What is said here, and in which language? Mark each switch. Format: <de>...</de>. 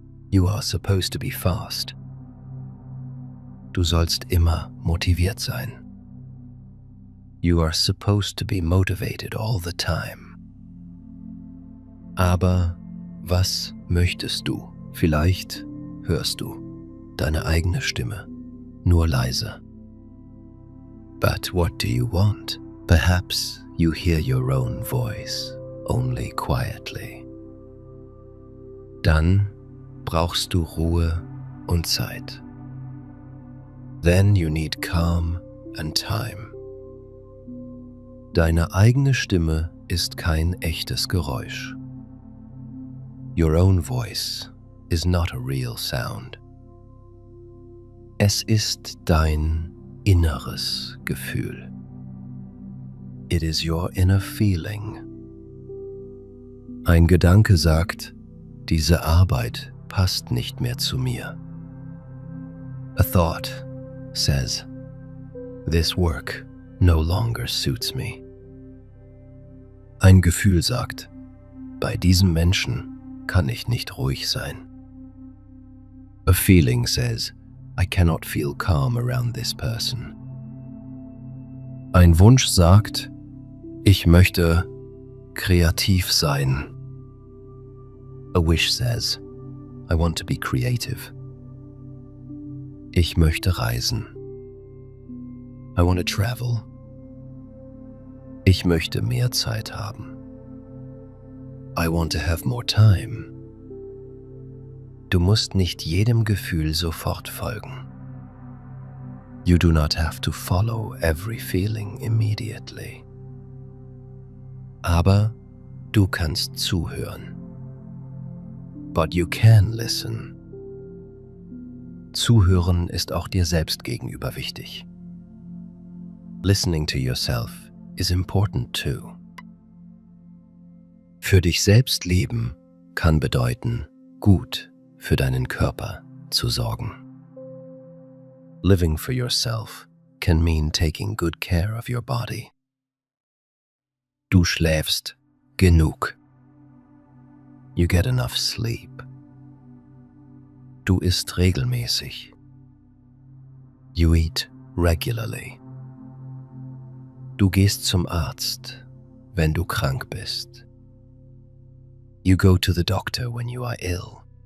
<en>You are supposed to be fast.</en> <de>Du sollst immer motiviert sein.</de> <en>You are supposed to be motivated all the time.</en> <de>Aber was möchtest du? Vielleicht hörst du deine eigene Stimme, nur leise.</de> <en>But what do you want? Perhaps you hear your own voice, only quietly.</en> <de>Dann brauchst du Ruhe und Zeit.</de> <en>Then you need calm and time.</en> <de>Deine eigene Stimme ist kein echtes Geräusch.</de> <en>Your own voice is not a real sound.</en> <de>Es ist dein inneres Gefühl.</de> <en>It is your inner feeling.</en> <de>Ein Gedanke sagt, diese Arbeit passt nicht mehr zu mir.</de> <en>A thought says, this work no longer suits me.</en> <de>Ein Gefühl sagt, bei diesem Menschen kann ich nicht ruhig sein.</de> <en>A feeling says, I cannot feel calm around this person.</en> <de>Ein Wunsch sagt, ich möchte kreativ sein.</de> <en>A wish says, I want to be creative.</en> <de>Ich möchte reisen.</de> <en>I want to travel.</en> <de>Ich möchte mehr Zeit haben.</de> <en>I want to have more time.</en> <de>Du musst nicht jedem Gefühl sofort folgen.</de> <en>You do not have to follow every feeling immediately.</en> <de>Aber du kannst zuhören.</de> <en>But you can listen.</en> <de>Zuhören ist auch dir selbst gegenüber wichtig.</de> <en>Listening to yourself is important too.</en> <de>Für dich selbst leben kann bedeuten, gut für deinen Körper zu sorgen.</de> <en>Living for yourself can mean taking good care of your body.</en> <de>Du schläfst genug.</de> <en>You get enough sleep.</en> <de>Du isst regelmäßig.</de> <en>You eat regularly.</en> <de>Du gehst zum Arzt, wenn du krank bist.</de> <en>You go to the doctor when you are ill.</en>